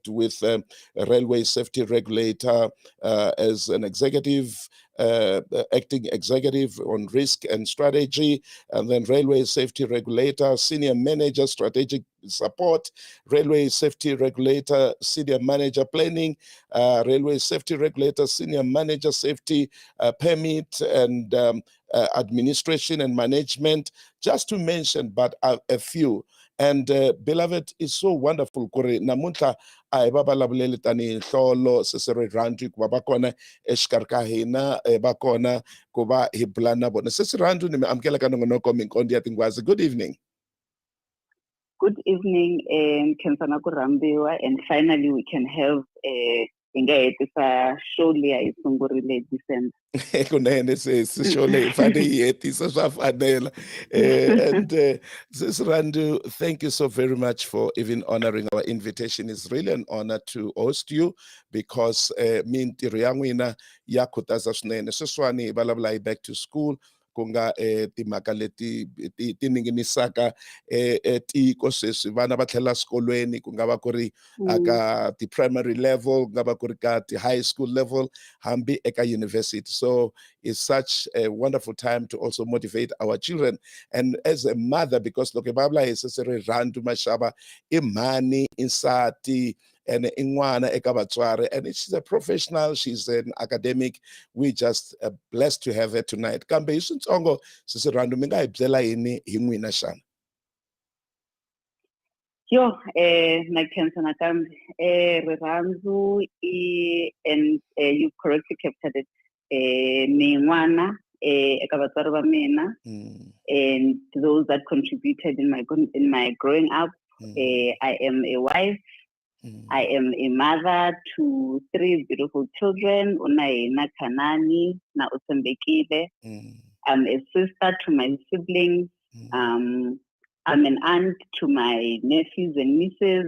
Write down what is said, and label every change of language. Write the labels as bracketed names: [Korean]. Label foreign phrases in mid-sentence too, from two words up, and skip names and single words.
[English] with a railway safety regulator as an executive, acting executive on risk and strategy, and then railway safety regulator, senior manager, strategic support, railway safety regulator, senior manager planning, railway safety regulator, senior manager safety permit, and administration and management, just to mention but a few. And beloved, it's so wonderful [Tsonga] kuri namuntlha a hi va vulavuleli tanihi nhlolo RIRHANDZU ku va va kona exikarhi ka hina, va kona ku va hi bula na vona. RIRHANDZU, ni mi amukela ka nongonoko Minkondzo ya Tinghwazi. [English] Good evening. Good evening, Kensana Kurambiwa, and finally we can have show [Tsonga] leya hi sungurile [English] December. [Tsonga] Kunene show leyi fane yi hetisa swa fanela. [English] And RIRHANDZU, thank you so very much for even honoring our invitation. It's really an honor to host you, because [Tsonga] mintirho ya n'wina ya khutaza swinene. Sweswiwani hi vulavula hi [English] back to school, [Tsonga] ku nga timhaka leti ti ninginisaka tiko sweswi. Vana va tlhelela swikolweni, ku nga va ku ri aka ti- [English] primary level, [Tsonga] ku nga va ku ri ka ti- [English] high school level, [Tsonga] hambi eka university. [English] So it's such a wonderful time to also motivate our children. And as a mother, because [Tsonga] loko hi vulavula hi RIRHANDZU MASHAVA, i mhani, i nsati, and in'wana eka vatswari, [English] and she's a professional, she's an academic. We just blessed to have her tonight. [Tsonga] Kambe hi swintsongo RIRHANDZU, mi nga hi byela yini hi n'wina xana? Yo, na Kensana Kambi, RIRHANDZU, [English] and you correctly captured it. [Tsonga] Ni n'wana eka vatswari va mina, [English] and those that contributed in my growing up. I am a wife. I am a mother to 3 beautiful children, [Tsonga] Unaina Kanani, na Usembekile. [English] I'm a sister to my siblings. I'm an aunt to my nephews and nieces.